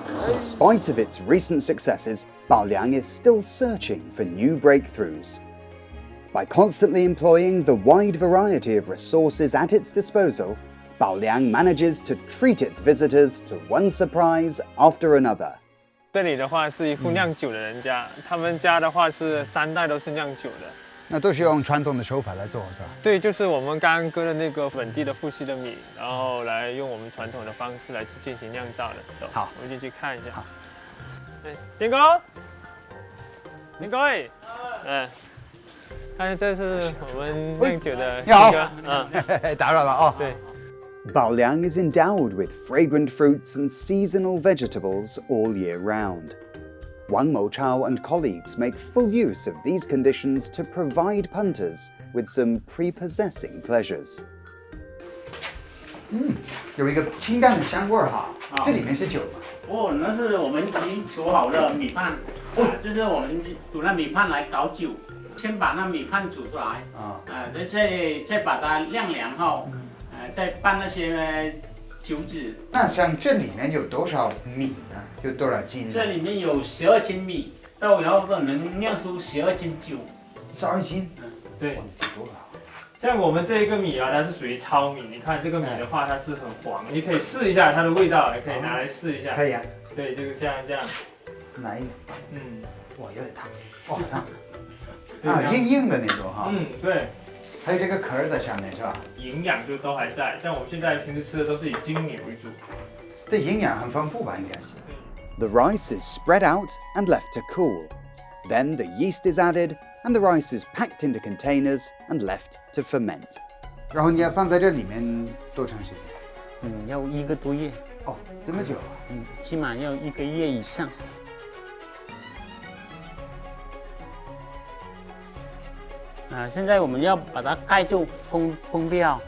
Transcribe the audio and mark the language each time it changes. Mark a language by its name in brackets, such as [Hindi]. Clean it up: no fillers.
[English] In spite of its recent successes, Baoliang is still searching for new breakthroughs. By constantly employing the wide variety of resources at its disposal, Baoliang manages to treat its visitors to one surprise after another. [Chinese] 这里的话是一户酿酒的人家，他们家的话是3代都是酿酒的。那都是用传统的手法来做，是吧？对，就是我们刚刚割的那个本地的富硒的米，然后来用我们传统的方式来进行酿造的。走，好，我们进去看一下。好。点哥，点哥，看这是我们酿酒的你哥，打扰了哦。对。 [English] Baoliang is endowed with fragrant fruits and seasonal vegetables all year round. Wang Mochao and colleagues make full use of these conditions to provide punters with some prepossessing pleasures. [Chinese] 有一个清淡的香味儿哈，这里面是酒吗？哦，那是我们已经煮好的米饭，就是我们煮那米饭来搞酒，先把那米饭煮出来，再把它晾凉后，再拌那些酒脂。那像这里面有多少米呢？有多少斤呢？这里面有12斤米，到然后能酿出12斤酒。 12斤？对。多了。像我们这一个米啊，它是属于糙米。你看这个米的话，它是很黄，你可以试一下它的味道，也可以拿来试一下。可以啊。对，就是这样。哪一个？哇，有点烫。哦，烫。硬硬的那种哈。对。还有这个壳在下面是吧？营养就都还在，像我们现在平时吃的都是以精米为主。这营养很丰富吧，应该是。 [English] The rice is spread out and left to cool. Then the yeast is added and the rice is packed into containers and left to ferment. [Chinese] 然后你要放在这里面多长时间？要1个多月。哦，这么久啊？起码要1个月以上。现在我们要把它盖住，封掉。